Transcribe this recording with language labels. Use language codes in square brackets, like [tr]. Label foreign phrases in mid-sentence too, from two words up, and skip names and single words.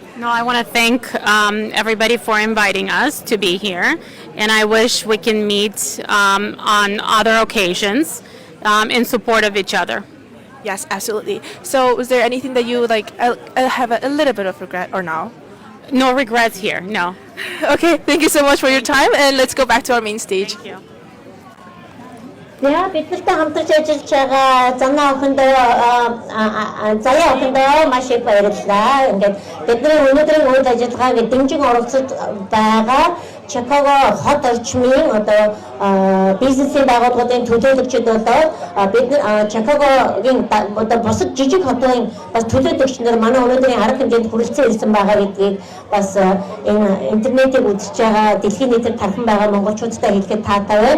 [en] No, I want to thank everybody for inviting us to be here, and I wish we can meet on other occasions in support of each other. Yes, absolutely. So was there anything that you would like have a little bit of regret or no? No regrets here, no. Okay, thank you so much for your time, and let's go back to our main stage. Thank you. [mn] За биднэртэй хамтарч ажиллаж байгаа Занаа охиндоо Заяа охиндоо маш их баярлалаа. Ингээд бидний өнөөдрийн үйл ажиллагааг дэмжин оролцож байгаа Чикаго хот орчмын одоо бизнесийн байгууллагын төлөөлөгчид болоод бид Чикагогийн одоо бусад жижиг хотын бас төлөөлөгчнөр манай өнөөдрийн арга хэмжээнд хүрэлцэн ирсэн байгаа гэдгийг бас энэ интернетийг үзэж байгаа дэлхийн нийтэд тархан байгаа монголчуудтай хэлэхэд таатай байна.